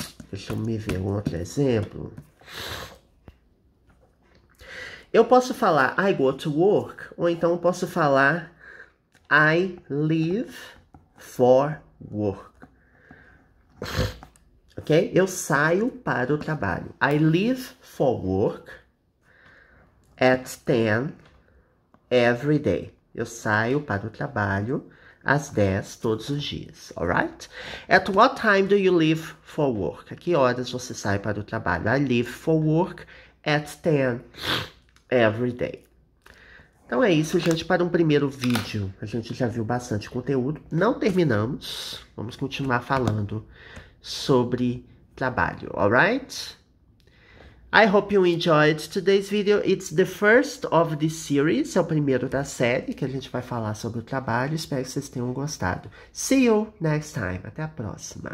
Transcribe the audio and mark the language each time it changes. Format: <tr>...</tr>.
<pt>Deixa eu me ver um outro exemplo. Eu posso falar</pt> <en>I go to work,</en> <pt>ou então eu posso falar</pt> <en>I leave for work.</en> <pt>Ok? Eu saio para o trabalho.</pt> <en>I leave for work at 10 every day.</en> <pt>Eu saio para o trabalho às 10 todos os dias, alright?</pt> <en>At what time do you leave for work?</en> <pt>A que horas você sai para o trabalho?</pt> <en>I leave for work at 10 every day.</en> <pt>Então é isso, gente. Para um primeiro vídeo, a gente já viu bastante conteúdo. Não terminamos. Vamos continuar falando sobre trabalho, alright?</pt> <en>I hope you enjoyed today's video. It's the first of this series.</en> <pt>É o primeiro da série que a gente vai falar sobre o trabalho. Espero que vocês tenham gostado.</pt> <en>See you next time.</en> <pt>Até a próxima.</pt>